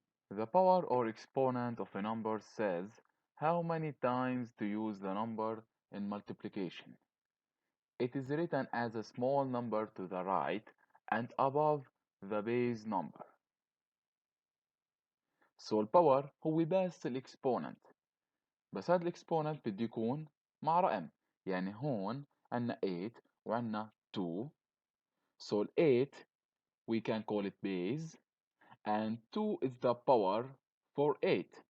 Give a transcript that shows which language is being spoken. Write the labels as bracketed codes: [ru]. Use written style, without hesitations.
[en] The power or exponent of a number says how many times to use the number in multiplication. It is written as a small number to the right and above the base number. [ar] So الباور هو بس الاكسبوننت، بس هذا الاكسبوننت بده يكون مع رقم، يعني هون عنا 8 وعنا 2. [en] So 8 we can call it base and 2 is the power for 8.